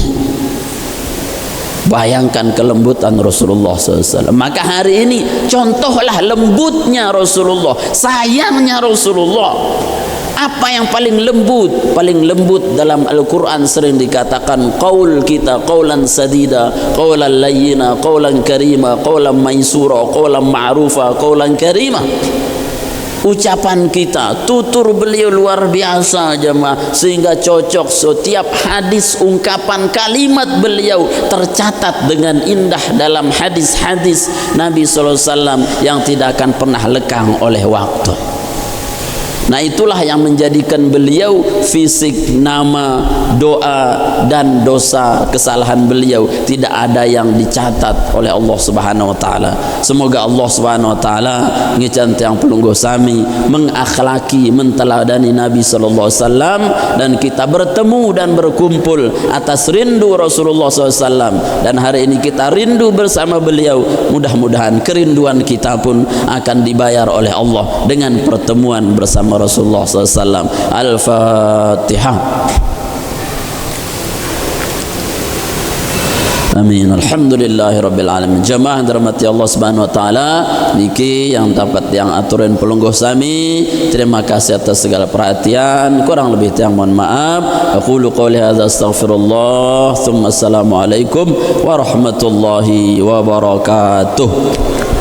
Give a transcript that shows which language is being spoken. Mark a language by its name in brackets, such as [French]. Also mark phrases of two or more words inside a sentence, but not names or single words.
[Indonesian] Bayangkan kelembutan Rasulullah SAW. Maka hari ini contohlah lembutnya Rasulullah, sayangnya Rasulullah. Apa yang paling lembut? Paling lembut dalam Al-Quran sering dikatakan qaul kita, [Arabic] قولا سديدا، قولا لينا، قولا كريما، قولا ميسورا، قولا معروفا، قولا كريما. [Indonesian] Ucapan kita, tutur beliau luar biasa jemaah, sehingga cocok setiap hadis, ungkapan kalimat beliau tercatat dengan indah dalam hadis-hadis Nabi SAW yang tidak akan pernah lekang oleh waktu. Nah, itulah yang menjadikan beliau fisik, nama, doa dan dosa kesalahan beliau tidak ada yang dicatat oleh [Arabic] الله سبحانه وتعالى. [Indonesian] Semoga [Arabic] الله سبحانه وتعالى [Sasak] ngican tiang pelungguh sami [Indonesian] mengakhlaki, menteladani Nabi [Arabic] صلى الله عليه وسلم, [Indonesian] dan kita bertemu dan berkumpul atas rindu Rasulullah SAW. Dan hari ini kita rindu bersama beliau. Mudah-mudahan kerinduan kita pun akan dibayar oleh Allah dengan pertemuan bersama Rasulullah SAW. Al-Fatihah. Amin. [Arabic] الحمد لله رب العالمين. [Indonesian] Jamaah dirahmati [Arabic] الله سبحانه وتعالى, [Indonesian] niki yang dapat yang aturan [Sasak] pelungguh sami. [Indonesian] Terima kasih atas segala perhatian. Kurang lebih tiang mohon maaf. [Arabic] أقول قولي هذا أستغفر الله. ثم السلام عليكم ورحمة الله وبركاته.